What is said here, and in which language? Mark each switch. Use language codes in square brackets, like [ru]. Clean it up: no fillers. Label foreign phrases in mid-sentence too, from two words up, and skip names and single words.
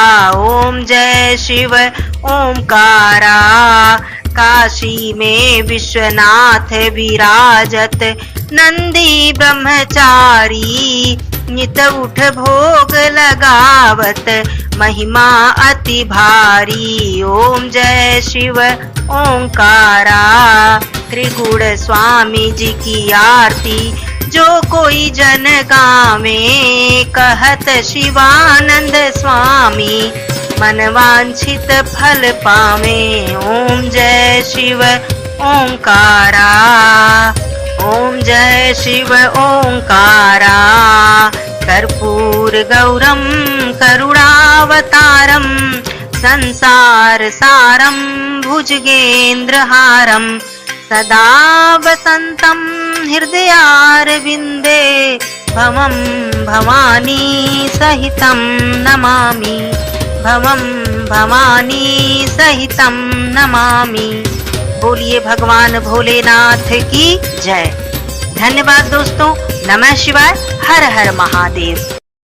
[hi] ओम जय शिव ओंकारा, काशी में विश्वनाथ विराजत। नंदी ब्रह्मचारी नित उठ भोग लगावत। महिमा अति भारी। ओम जय शिव ओंकारा, त्रिगुण स्वामी जी की आरती जो कोई जन गावे, कहत शिवानंद स्वामी मन वांछित फल पावे। ओम जय शिव ओंकारा, ओम जय शिव ओंकारा। [sa] कर्पूर गौरम करुणावतारम संसार सारम भुजगेन्द्रहारम सदा वसंतं हृदयारविन्दे भवं भवानी सहितं नमामि, भवं भवानी सहितं नमामि। [hi] बोलिए भगवान भोलेनाथ की जय। धन्यवाद दोस्तों। [sa] नमः शिवाय। [hi] हर हर महादेव।